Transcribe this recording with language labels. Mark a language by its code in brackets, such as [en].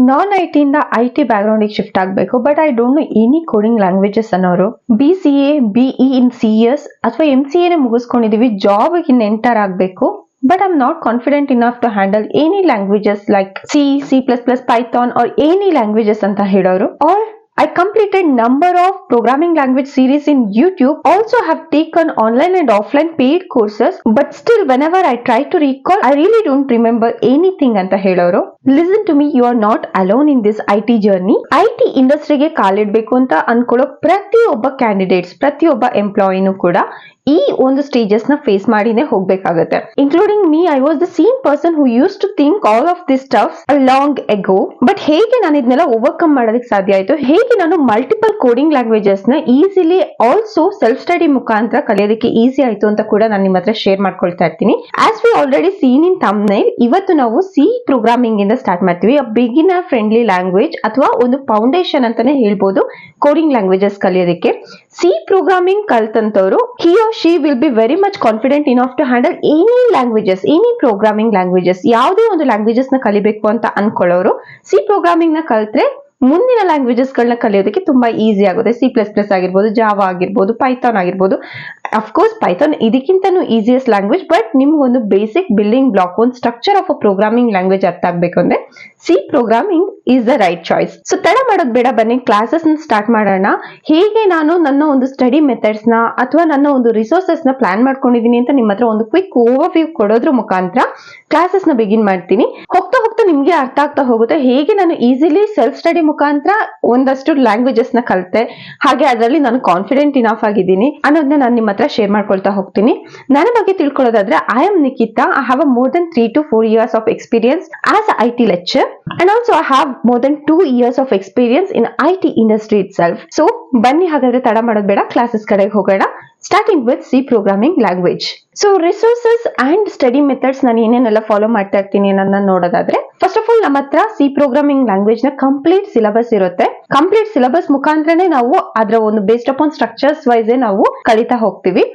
[kn] Non I T ಇಂದ I T back ground shift ಆಗಬೇಕು, [en] but I don't know any coding languages [kn] ಅನ್ನೋರು BCA BE in CS ಅಥವಾ MCA ಮುಗಿಸ್ಕೊಂಡಿದೀವಿ, job in enter ಆಗಬೇಕು, [en] but I'm not confident enough to handle any languages like C++, Python or any languages [kn] anta heloru. [en] Or I completed number of programming language series in YouTube. Also have taken online and offline paid courses, but still whenever I try to recall, I really don't remember anything [kn] anta heloru. [en] Listen to me, you are not alone in this IT journey. [kn] IT industry ge ಕಾಲಿಡಬೇಕು ಅಂತ ಅನ್ಕೊಳ್ಳೋ ಪ್ರತಿಯೊಬ್ಬ candidates, ಪ್ರತಿಯೊಬ್ಬ ಎಂಪ್ಲಾಯಿನೂ ಕೂಡ ಈ ಒಂದು stages ನ face ಮಾಡಿನೇ ಹೋಗ್ಬೇಕಾಗತ್ತೆ. [en] Including me, I was the same person who use to think all of this stuff long ago. [kn] But ಹೇಗೆ ನಾನು ಇದನ್ನೆಲ್ಲ ಓವರ್ಕಮ್ ಮಾಡೋದಕ್ಕೆ ಸಾಧ್ಯ ಆಯ್ತು, ಹೇಗೆ ನಾನು ಮಲ್ಟಿಪಲ್ ಕೋಡಿಂಗ್ ಲ್ಯಾಂಗ್ವೇಜಸ್ ನ ಈಸಿಲಿ ಆಲ್ಸೋ ಸೆಲ್ಫ್ ಸ್ಟಡಿ ಮುಖಾಂತರ ಕಲಿಯೋದಕ್ಕೆ ಈಸಿ ಆಯ್ತು ಅಂತ ಕೂಡ ನಾನು ನಿಮ್ಮ ಹತ್ರ ಶೇರ್ ಮಾಡ್ಕೊಳ್ತಾ ಇರ್ತೀನಿ. [en] as we already seen in thumbnail, [kn] ಇವತ್ತು ನಾವು ಸಿ ಪ್ರೋಗ್ರಾಮಿಂಗ್ ಇಂದ ಸ್ಟಾರ್ಟ್ ಮಾಡ್ತೀವಿ. ಬಿಗಿನರ್ ಫ್ರೆಂಡ್ಲಿ ಲ್ಯಾಂಗ್ವೇಜ್ ಅಥವಾ ಒಂದು ಫೌಂಡೇಶನ್ ಅಂತಾನೆ ಹೇಳ್ಬೋದು ಕೋಡಿಂಗ್ ಲ್ಯಾಂಗ್ವೇಜಸ್ ಕಲಿಯೋದಕ್ಕೆ. C programming ಕಲ್ತಂತವ್ರು [en] she will be very much confident enough to handle any languages, any programming languages. [kn] ಯಾವುದೇ ಒಂದು ಲ್ಯಾಂಗ್ವೇಜಸ್ ನ ಕಲಿಬೇಕು ಅಂತ ಅನ್ಕೊಳ್ಳೋರು ಸಿ ಪ್ರೋಗ್ರಾಮಿಂಗ್ ನ ಕಲ್ತ್ರೆ ಮುಂದಿನ ಲ್ಯಾಂಗ್ವೇಜಸ್ ಗಳನ್ನ ಕಲಿಯೋದಕ್ಕೆ ತುಂಬಾ ಈಸಿ ಆಗುತ್ತೆ. C++ ಆಗಿರ್ಬೋದು, ಜಾವಾ ಆಗಿರ್ಬೋದು, ಪೈಥಾನ್ ಆಗಿರ್ಬೋದು. Of course Python ಇದಕ್ಕಿಂತನೂ easiest language, but ನಿಮ್ಗೊಂದು ಬೇಸಿಕ್ ಬಿಲ್ಡಿಂಗ್ ಬ್ಲಾಕ್, ಒಂದು structure of a programming language ಅರ್ಥ ಆಗ್ಬೇಕು ಅಂದ್ರೆ [en] C programming is the right choice. [kn] So ತಡ ಮಾಡೋದು ಬೇಡ, ಬನ್ನಿ ಕ್ಲಾಸಸ್ ನ ಸ್ಟಾರ್ಟ್ ಮಾಡೋಣ. ಹೇಗೆ ನಾನು ನನ್ನ ಒಂದು ಸ್ಟಡಿ ಮೆಥಡ್ಸ್ ನ ಅಥವಾ ನನ್ನ ಒಂದು ರಿಸೋರ್ಸಸ್ ನ ಪ್ಲಾನ್ ಮಾಡ್ಕೊಂಡಿದೀನಿ ಅಂತ ನಿಮ್ಮ ಹತ್ರ ಒಂದು ಕ್ವಿಕ್ ಓವರ್ವ್ಯೂ ಕೊಡೋದ್ರ ಮುಖಾಂತರ ಕ್ಲಾಸಸ್ ನ ಬಿಗಿನ್ ಮಾಡ್ತೀನಿ. ಹೋಗ್ತಾ ಹೋಗ್ತಾ ನಿಮ್ಗೆ ಅರ್ಥ ಆಗ್ತಾ ಹೋಗುತ್ತೆ ಹೇಗೆ ನಾನು ಈಸಿಲಿ ಸೆಲ್ಫ್ ಸ್ಟಡಿ ಮುಖಾಂತರ ಒಂದಷ್ಟು ಲ್ಯಾಂಗ್ವೇಜಸ್ ನ ಕಲಿತೆ, ಹಾಗೆ ಅದರಲ್ಲಿ ನಾನು ಕಾನ್ಫಿಡೆಂಟ್ ಇನಫ್ ಆಗಿದ್ದೀನಿ ಅನ್ನೋದನ್ನ ನಾನು ನಿಮ್ಮ ಹತ್ರ ಶೇರ್ ಮಾಡ್ಕೊಳ್ತಾ ಹೋಗ್ತೀನಿ. ನನ್ನ ಬಗ್ಗೆ ತಿಳ್ಕೊಳ್ಳೋದಾದ್ರೆ, [en] I am Nikhita. [kn] I have [en] more than 3 to 4 years of experience as a IT lecturer, and also I have more than 2 years of experience in IT industry itself. [kn] So ಬನ್ನಿ ಹಾಗಾದ್ರೆ ತಡ ಮಾಡೋದು ಬೇಡ, ಕ್ಲಾಸಸ್ ಕಡೆಗೆ ಹೋಗೋಣ. [en] Starting with C programming language. [kn] So resources and study methods ನಾನು ಏನೇನೆಲ್ಲ follow ಮಾಡ್ತಾ ಇರ್ತೀನಿ ಅನ್ನೋದನ್ನ ನೋಡೋದಾದ್ರೆ, ಫಸ್ಟ್ ಆಫ್ ಆಲ್ ನಮ್ಮ ಹತ್ರ ಸಿ ಪ್ರೋಗ್ರಾಮಿಂಗ್ ಲ್ಯಾಂಗ್ವೇಜ್ ನ ಕಂಪ್ಲೀಟ್ ಸಿಲೆಬಸ್ ಇರುತ್ತೆ. ಕಂಪ್ಲೀಟ್ ಸಿಲೆಬಸ್ ಮುಖಾಂತರನೇ ನಾವು ಅದರ ಒಂದು ಬೇಸ್ಡ್ ಅಪಾನ್ ಸ್ಟ್ರಕ್ಚರ್ಸ್ ವೈಸ್ ನಾವು ಕಲಿತಾ ಹೋಗ್ತೀವಿ.